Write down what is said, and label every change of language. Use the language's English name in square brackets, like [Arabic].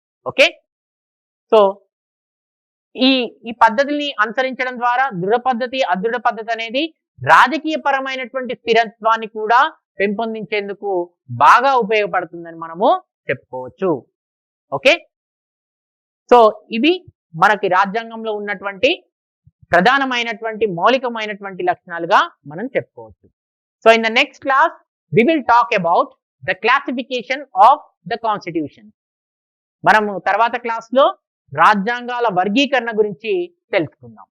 [Telugu] Okay, so ఈ పద్ధతిని అనుసరించడం ద్వారా దృఢ పద్ధతి, అదృఢ పద్ధతి అనేది రాజకీయ పరమైనటువంటి స్థిరత్వాన్ని కూడా పెంపొందించేందుకు బాగా ఉపయోగపడుతుందని మనము చెప్పుకోవచ్చు. ఓకే, సో ఇవి మనకి రాజ్యాంగంలో ఉన్నటువంటి ప్రధానమైనటువంటి మౌలికమైనటువంటి లక్షణాలుగా మనం చెప్పుకోవచ్చు. [English] So in the next class we will talk about the classification of the constitution. [Telugu] మనము తర్వాత క్లాస్ లో రాజ్యాంగాల వర్గీకరణ గురించి తెలుసుకుందాం.